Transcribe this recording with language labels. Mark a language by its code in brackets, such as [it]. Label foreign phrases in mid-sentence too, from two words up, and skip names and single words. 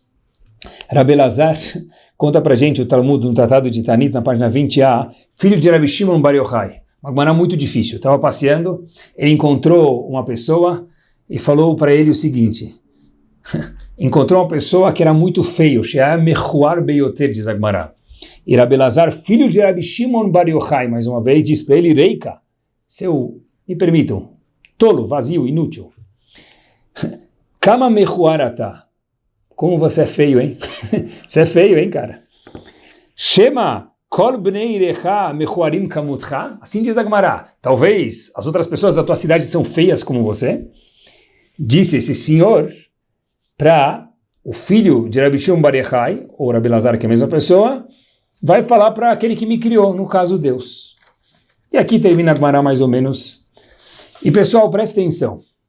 [pt] Rabi Elazar conta pra gente o Talmud no Tratado de Tanit, na página 20a, filho de Rabi Shimon Bar Yochai. Uma gemara muito difícil. Estava passeando, ele encontrou uma pessoa e falou para ele o seguinte. Encontrou uma pessoa que era muito feio, [he] שהיה מכוער ביותר, [pt] diz a gemara. E Rabi Elazar, filho de Rabi Shimon Bar Yochai, mais uma vez, diz para ele, Reika, seu, me permitam, tolo, vazio, inútil. [he] כמה מכוער אתה. [pt] Como você é feio, hein? Você é feio, hein, cara? [he] שמא כל בני עירך מכוערים כמותך. [pt] Assim diz a Gemara. Talvez as outras pessoas da tua cidade são feias como você. Disse esse senhor para o filho de Rabi Shimon Bar Yochai, ou Rabi Elazar, que é a mesma pessoa, vai falar para aquele que me criou, no caso Deus. E aqui termina a Gemara mais ou menos. E pessoal, presta atenção.